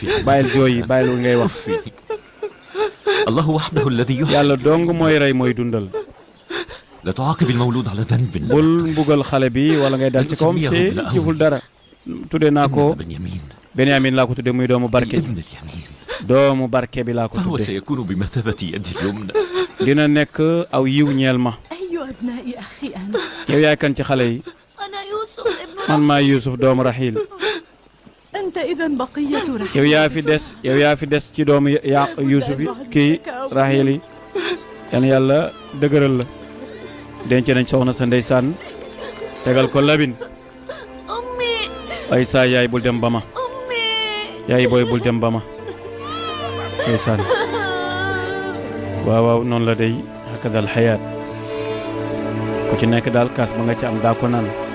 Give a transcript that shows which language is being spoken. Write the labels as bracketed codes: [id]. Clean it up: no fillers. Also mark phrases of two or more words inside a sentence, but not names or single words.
[wo] bàyyil jooy yi bàyyil ngay wax [ar] كفي الله وحده الذي يحيي [wo] yàlla dong mooy rey mooy dundal [ar] لا تعاقب المولود على ذنب [wo] bul mbugal xale bi wala ngay dal ci kawam te jëful dara tudde naa ko [ar] بنيامين [wo] Benyamin laa ko tudde muy doomu barke [ar] ابن اليمين [wo] doomu barke bi laa ko [ar] فهو [wo] tudde [ar] سيكون بمثابة يدي اليمنى [wo] dina nekk aw yiw ñeel ma [ar] أي أبناء أخي أنا [wo] yow yaay kan ci xale yi [ar] أنا يوسف ابن [wo] man maay Yuusuf doomu Rahil [ar] أنت إذا بقية رحيل [wo] yow yaa fi des ci doomu Yuusuf yi kii Rahil yi yan yàlla dëgëral la denc nañ soxna sa ndeysaan tegal ko labin [ar] أمي [wo] ay saa yaay bul dem ba ma [ar] أمي [wo] yaay booy bul dem ba ma ndeysaan waaw waaw noonu la day hakadal xayaat ku ci nekk daal kaas ba nga ci am daa ko naan